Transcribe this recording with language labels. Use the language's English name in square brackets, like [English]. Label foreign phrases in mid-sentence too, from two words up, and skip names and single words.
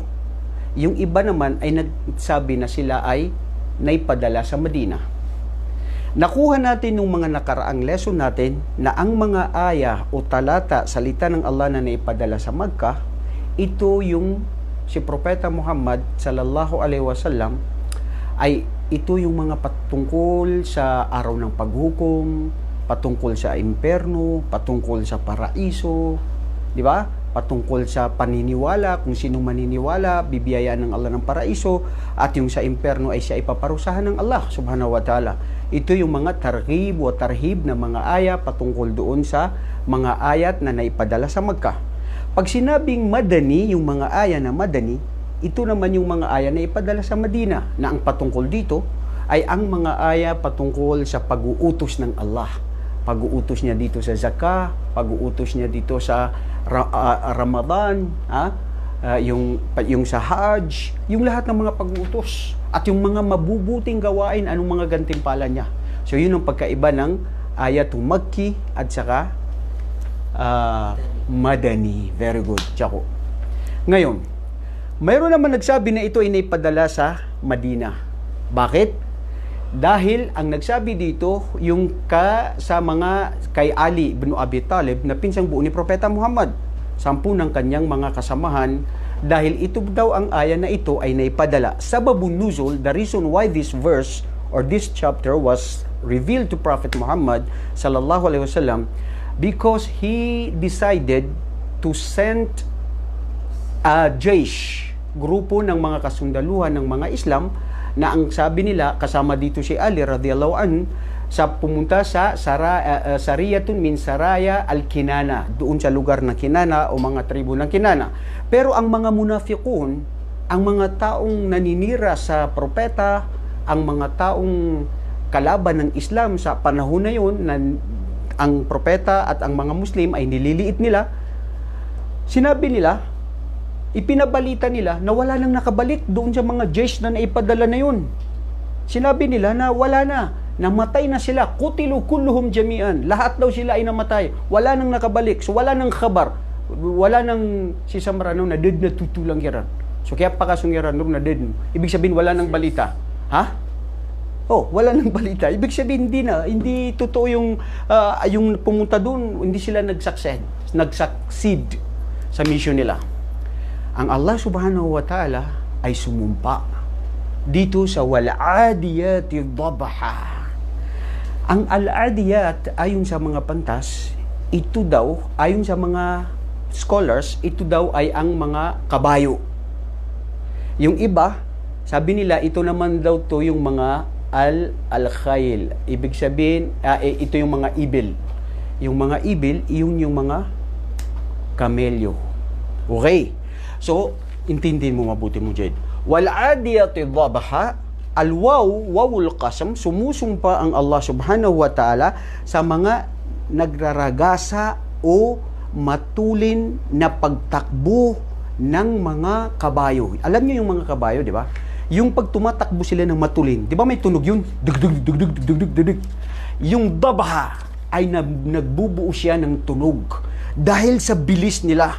[Filipino] Yung iba naman ay nagsabi na sila ay naipadala sa Medina. Nakuha natin nung mga nakaraang lesson natin na ang mga aya o talata, salita ng Allah na naipadala sa Makkah, ito yung si Propeta Muhammad [Arabic] صلى الله عليه وسلم [Filipino] ay ito yung mga patungkol sa araw ng paghukom, patungkol sa imperno, patungkol sa paraiso, di ba? Patungkol sa paniniwala, kung sino maniniwala, bibiyayaan ng Allah ng paraiso, at yung sa imperno ay siya ipaparusahan ng Allah [Arabic] سبحانه وتعالى. [Filipino] Ito yung mga targhib o tarhib na mga aya patungkol doon sa mga ayat na naipadala sa Makkah. Pag sinabing Madani, yung mga aya na Madani, ito naman yung mga aya na ipadala sa Medina, na ang patungkol dito ay ang mga aya patungkol sa pag-uutos ng Allah. Pag-uutos niya dito sa zakah, pag-uutos niya dito sa Ramadan, yung sa Hajj, yung lahat ng mga pag-uutos at yung mga mabubuting gawain, anong mga gantimpala niya. So yun ang pagkaiba ng ayatul Makki at saka Madani. Very good, Chako. Ngayon, mayroon naman nagsabi na ito ay naipadala sa Madina. Bakit? Dahil ang nagsabi dito yung sa mga kay Ali ibn Abi Talib na pinsang buo ni Propeta Muhammad, 10 ng kanyang mga kasamahan, dahil ito daw ang aya na ito ay naipadala. [Arabic] سبب النزول, [English] the reason why this verse or this chapter was revealed to Prophet Muhammad [Arabic] صلى الله عليه وسلم, [English] because he decided to send a jaysh, [Filipino] grupo ng mga kasundaluhan ng mga Islam, na ang sabi nila, kasama dito si Ali [Arabic] رضي الله عنه, [Filipino] sa pumunta sa [Arabic] سرية من سرايا الكنانة, [Filipino] doon sa lugar ng Kinana o mga tribo ng Kinana. Pero ang mga munafiqun, ang mga taong naninira sa propeta, ang mga taong kalaban ng Islam sa panahon na yun, na ang propeta at ang mga Muslim ay nililiit nila, sinabi nila, ipinabalita nila na wala nang nakabalik doon sa mga jaysh na naipadala na yun. Sinabi nila na wala na, namatay na sila, [Arabic] قتلوا كلهم جميعا, [Filipino] lahat daw sila ay namatay, wala nang nakabalik, so wala nang khabar, wala nang si Samrano na dead na tutulang yaran. So kaya pakasungyaran nung na dead, ibig sabihin wala nang balita. Ha? Oh, wala nang balita. Ibig sabihin hindi totoo yung pumunta doon, hindi sila nag-succeed sa mission nila. Ang Allah [Arabic] سبحانه وتعالى [Filipino] ay sumumpa dito sa [Arabic] والعاديات ضبحا. [Filipino] Ang al-adiyat, ayon sa mga pantas, ito daw, ayon sa mga scholars, ito daw ay ang mga kabayo. Yung iba, sabi nila, ito naman daw to yung mga al-khayl. Ibig sabihin, ito yung mga ibil. Yung mga ibil, yung mga kamelyo. Okay. So, intindihin mo mabuti mo, Jade. [Arabic] والعاديات ضبحا واو القسم, [Filipino] sumusumpa ang Allah [Arabic] سبحانه وتعالى [Filipino] sa mga nagraragasa o matulin na pagtakbo ng mga kabayo. Alam niyo yung mga kabayo, di ba? Yung pag tumatakbo sila ng matulin, di ba may tunog yun? Dugdug, dugdug, dugdug, dugdug. Yung dabha ay nagbubuo siya ng tunog dahil sa bilis nila.